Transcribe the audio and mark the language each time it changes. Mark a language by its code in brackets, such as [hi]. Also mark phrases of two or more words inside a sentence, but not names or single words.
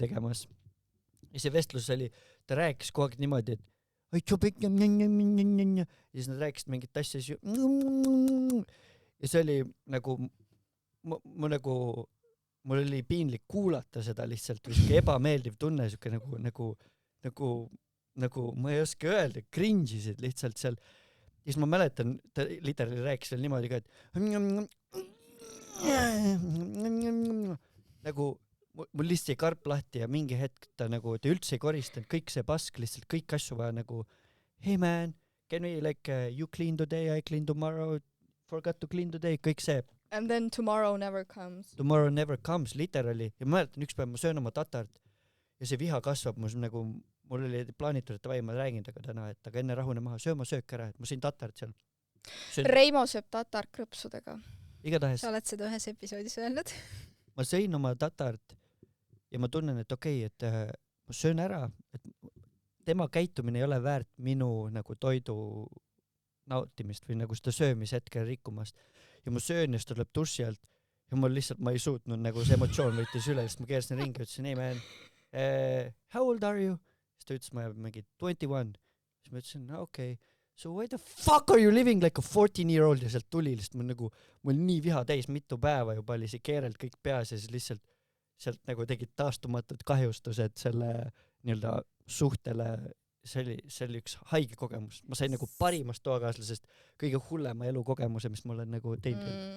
[et] Ja see vestlus oli, ta rääkis kogu aeg niimoodi, et ja siis nad rääkisid mingit asja ja see oli nagu mu nagu mul oli piinlik kuulata seda lihtsalt või siuke ebameeldiv tunne siuke nagu ma ei oska öelda, cringe'isid lihtsalt seal. Ja siis ma mäletan, ta literally rääkis veel niimoodi ka, et nagu mul lihtsalt jäi karp lahti ja mingi hetk ta üldse ei koristanud, kõik see pask, lihtsalt kõik asju vaja nagu [en] hey man, can we like you clean today, I clean tomorrow, forgot to clean today, [et] kõik see. [en] And then tomorrow never comes. Tomorrow never comes, literally. [et] Ja ma mäletan, üks päev ma söön oma tatart ja see viha kasvab, mul oli plaanitud, et ma räägin temaga täna, et aga enne rahune maha, söö oma söök ära, et ma sõin tatart seal. Reimo sööb tatart krõpsudega. Igatahes. Sa oled seda ühes episoodis öelnud. Ma sõin oma tatart ja ma tunnen, et okei, et ma söön ära, et tema käitumine ei ole väärt minu nagu toidu nautimist või nagu seda söömishetkel rikkumast. Ja ma söön ja siis tuleb duši alt ja ma ei suutnud, nagu see emotsioon võttis üle, sest ma keerasin ringi ja ütlesin, [en] hey man, how old are you? [et] Siis ta ütles, ma olen mingi 21. Siis ma ütlesin, [en] okay, so why the fuck are you living like a 14-year-old [et] ja sealt tuli lihtsalt mul nii viha täis mitu päeva juba oli see keerelt kõik peas ja siis lihtsalt sealt nagu tegid taastumatud kahjustused selle nii-öelda suhtele. See oli üks haige kogemus. Ma sain nagu parimast toakaaslasest kõige hullema elukogemuse, mis ma olen nagu teinud.